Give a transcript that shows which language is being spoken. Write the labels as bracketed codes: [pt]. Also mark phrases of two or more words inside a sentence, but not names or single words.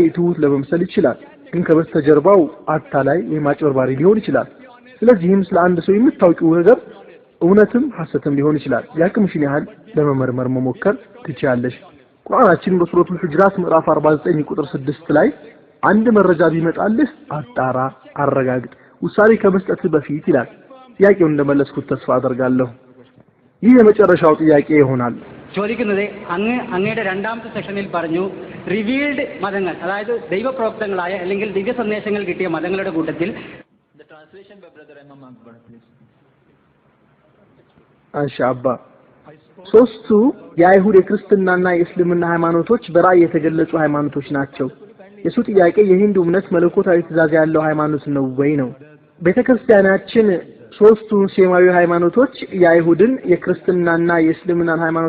[am] ትሁት ለመምሰል ይችላል፣ ግን ከበስተጀርባው አታላይ ወይም አጭበርባሪ ሊሆን ይችላል። ስለዚህም ስለ አንድ ሰው የምታውቂው ነገር እውነትም ሐሰትም ሊሆን ይችላል። ያቅምሽን ያህል ለመመርመር መሞከር ትችያለሽ። ቁርአናችን በሱረቱል ሁጅራት ምዕራፍ 49 ቁጥር 6 ላይ አንድ መረጃ ቢመጣልህ አጣራ፣ አረጋግጥ፣ ውሳኔ ከመስጠት በፊት ይላል። ጥያቄውን እንደመለስኩት ተስፋ አደርጋለሁ። ይህ የመጨረሻው ጥያቄ ይሆናል። [ml] ചോദിക്കുന്നത് അങ്ങയുടെ രണ്ടാമത്തെ സെഷനിൽ പറഞ്ഞു റിവീൽഡ് മതങ്ങൾ, അതായത് ദൈവപ്രോക്തങ്ങളായ അല്ലെങ്കിൽ ദിവ്യ സന്ദേശങ്ങൾ കിട്ടിയ മതങ്ങളുടെ കൂട്ടത്തിൽ [am] አባ ሶስቱ የአይሁድ የክርስትናና የእስልምና ሃይማኖቶች በራእይ የተገለጹ ሃይማኖቶች ናቸው። የሱ ጥያቄ የሂንዱ እምነት መለኮታዊ ትእዛዝ ያለው ሃይማኖት ነው ወይ ነው። ቤተክርስቲያናችን ሶስቱ ሴማዊ ሃይማኖቶች የአይሁድን የክርስትናና የእስልምናን ሃይማኖት